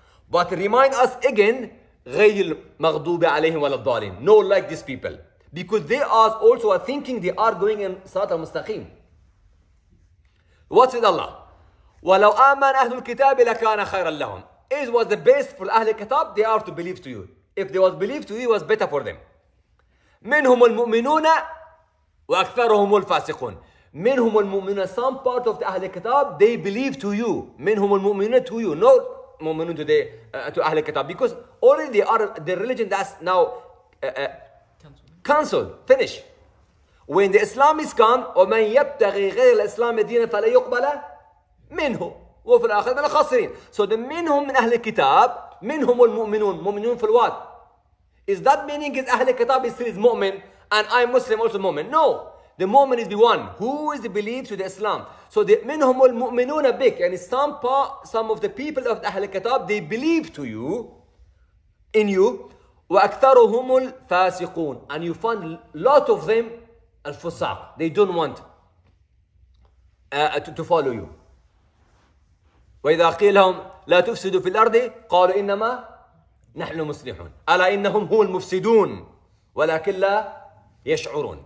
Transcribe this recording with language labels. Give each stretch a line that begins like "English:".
English: But remind us again,
Arabic: غير المغضوب عليهم ولا الضالين.
English: No, like these people. Because they are also thinking they are going in salat al-mustaqim. What said Allah?
Arabic: وَلَوْ آمَنَ أَهْلُ الْكِتَابِ لَكَانَ خَيْرًا لَهُمْ.
English: It was the best for أهل الكتاب. They are to believe to you. If they was believed to you, it was better for them.
Arabic: منهم المؤمنون وأكثرهم الفاسقون. منهم المؤمنون,
English: some part of the أهل الكتاب, they believe to you.
Arabic: منهم المؤمنون
English: to you, not مؤمنون to أهل الكتاب. Because already they are the religion that's now cancelled, finished. When the Islam is come,
Arabic: ومن يبتغي غير الإسلام دينا فلا يقبل منه وفي الآخرة من الخاسرين.
English: So the
Arabic: منهم من أهل الكتاب, منهم المؤمنون, مؤمنون في الوات.
English: Is that meaning is أهل الكتاب is still is mu'min and I'm Muslim also mu'min? No. The mu'min is the one who is believed to the Islam. So the
Arabic: منهم المؤمنون
English: big, and some of the people of أهل الكتاب, they believe to you, in you.
Arabic: وأكثرهم الفاسقون,
English: and you find a lot of them الفساق. They don't want to follow you.
Arabic: وإذا قيل لهم لا تفسدوا في الأرض قالوا إنما نحن مصلحون ألا إنهم هم المفسدون ولكن لا يشعرون.